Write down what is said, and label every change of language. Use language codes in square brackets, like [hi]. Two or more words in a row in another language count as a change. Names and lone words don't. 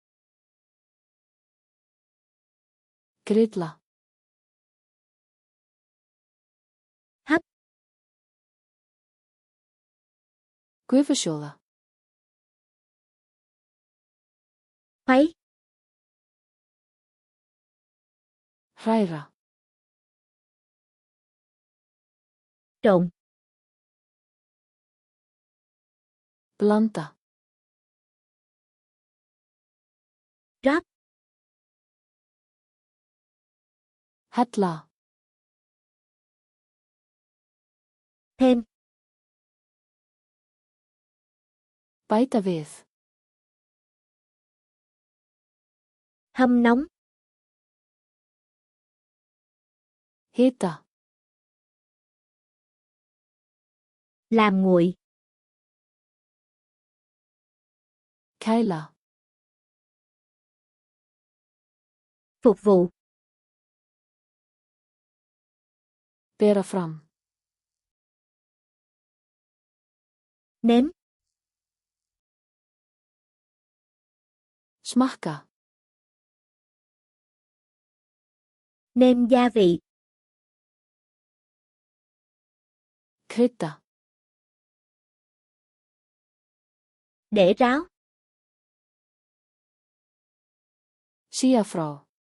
[is] Grilla. [vi] Hấp. [is] Gufusjóða. [vi] Khuấy. [is] Hræra. [vi] Trộn. [is] Blanda. [vi] Rót. [is] Hella. [vi] Thêm. [is] Bæta við. [vi] Hâm nóng. [is] Hita. [vi] Làm nguội. [is] Kæla. [vi] Phục vụ. [is] Bera fram. [vi] Nếm. [is] Smakka. [vi] Nêm gia vị. [is] Krydda. [vi] Để ráo. [is] Sia frá.